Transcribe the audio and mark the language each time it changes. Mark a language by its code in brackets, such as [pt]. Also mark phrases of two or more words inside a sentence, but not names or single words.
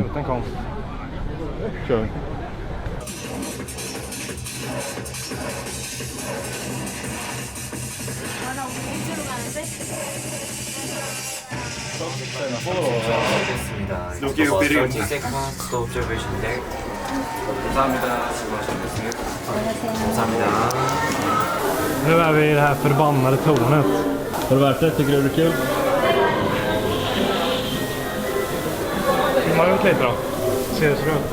[sv] Den kom. Kör. Slog ju upp i rymden. [en] 또 observation deck. [ko] 감사합니다. 수고하셨습니다. 감사합니다. [sv] Nu är vi i det här förbannade tornet. Har det varit det? Tycker du det är kul? Man har gjort lite då. Ser det så ut.